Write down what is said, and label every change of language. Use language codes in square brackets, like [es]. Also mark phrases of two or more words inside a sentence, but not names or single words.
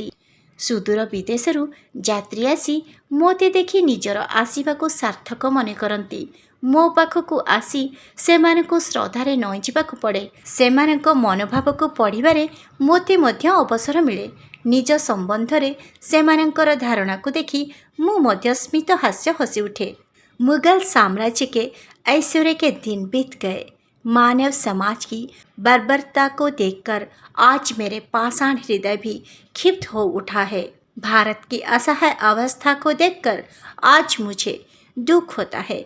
[or] ସୁଦୂର ବିଦେଶରୁ ଯାତ୍ରୀ ଆସି ମୋତେ ଦେଖି ନିଜର ଆସିବାକୁ ସାର୍ଥକ ମନେ କରନ୍ତି। ମୋ ପାଖକୁ ଆସି ସେମାନଙ୍କୁ ଶ୍ରଦ୍ଧାରେ ନଇଁ ଯିବାକୁ ପଡ଼େ। ସେମାନଙ୍କ ମନୋଭାବକୁ ପଢ଼ିବାରେ ମୋତେ ମଧ୍ୟ ଅବସର ମିଳେ। ନିଜ ସମ୍ବନ୍ଧରେ ସେମାନଙ୍କର ଧାରଣାକୁ ଦେଖି ମୁଁ ମଧ୍ୟ ସ୍ମିତ ହାସ୍ୟ ହସି ଉଠେ। [hi] मुगल साम्राज्य के ऐश्वर्य के दिन बीत गए। मानव समाज की बर्बरता को देखकर आज मेरे पाषाण हृदय भी क्षिप्त हो उठा है। भारत की असहाय अवस्था को देखकर आज मुझे दुख होता है।